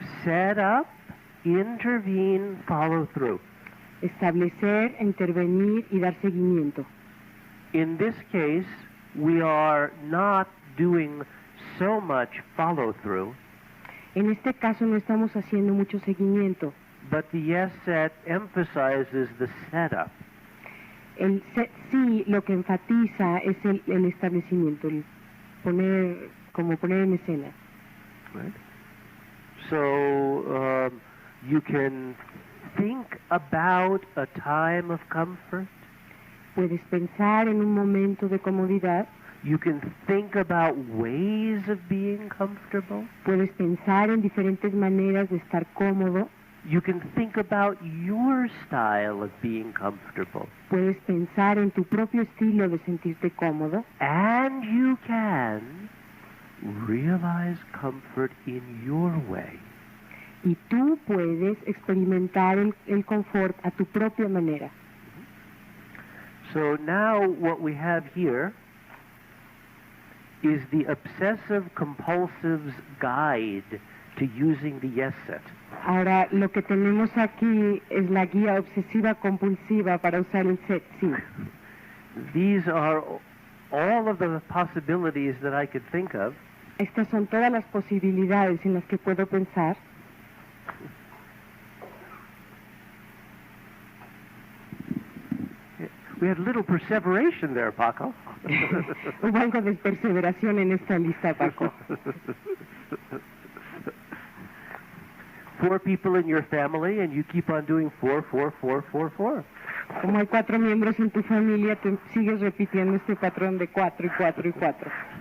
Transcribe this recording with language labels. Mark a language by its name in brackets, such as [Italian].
[English] Set up, intervene, follow through. [Spanish] establecer, intervenir y dar seguimiento. [English] In this case, we are not doing so much follow through, [Spanish] En este caso no estamos haciendo mucho seguimiento. [English] but the yes set emphasizes the setup. [Spanish] El sí lo que enfatiza es el establecimiento, el poner en escena. [English] Right? So you can think about a time of comfort. [Spanish] Puedes pensar en un momento de comodidad, [English] You can think about ways of being comfortable. [Spanish] puedes pensar en diferentes maneras de estar cómodo, [English] You can think about your style of being comfortable. [Spanish] puedes pensar en tu propio estilo de sentirte cómodo [English] And you can realize comfort in your way. [Spanish] y tú puedes experimentar el confort a tu propia manera. [English] So now what we have here is the obsessive compulsive's guide to using the yes set. [Spanish] Ahora, lo que tenemos aquí es la guía obsesiva compulsiva para usar el set sí. [English] These are all of the possibilities that I could think of. [Spanish] Estas son todas las posibilidades en las que puedo pensar. [English] We had a little perseveration there, Paco. [Spanish] Hubo algo de perseveración en esta lista, Paco. [English] 4 people in your family, and you keep on doing 4, 4, 4, 4, 4. [Spanish] Como hay 4 miembros en tu familia, tú sigues repitiendo este patrón de 4 y 4 y 4.